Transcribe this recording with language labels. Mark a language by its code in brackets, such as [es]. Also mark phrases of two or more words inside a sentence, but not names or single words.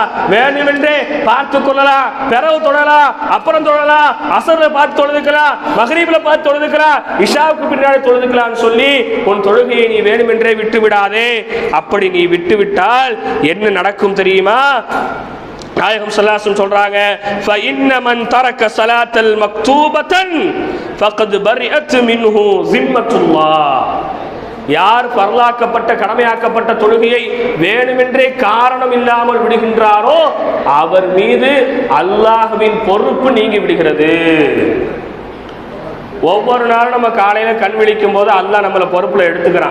[ta] வேண்டுமென்றே பார்த்து கொள்ளலாம், பிறகு தொழலாம், அப்புறம் தொழலாம், அசர்ல பார்த்து தொழுதுக்கலாம், மக்ரிப்ல பார்த்து தொழுதுக்கலாம், இஷாவுக்கு பின்னாடி தொழுதுக்கலாம் சொல்லி உன் தொழுகையை நீ வேண்டுமென்றே விட்டு விடாதே. அப்படி நீ விட்டு விட்டால் என்ன நடக்கும் தெரியுமா? நாயகம் [ar] صلى الله عليه وسلم [ta] சொல்றாங்க, [ar] فإن من ترك صلاة المكتوبة فقد برئت منه ذمة الله. [ta] யார் பரலாக்கப்பட்ட கடமையாக்கப்பட்ட தொழுகையை வேணுமென்றே காரணம் இல்லாமல் விடுகின்றாரோ அவர் மீது அல்லாஹ்வின் பொறுப்பு நீங்கி விடுகிறது. ஒவ்வொரு நாளும் நம்ம காலையில கண் விழிக்கும் போது அல்லாஹ் நம்மளை பொறுப்புல எடுத்துக்கிறான்.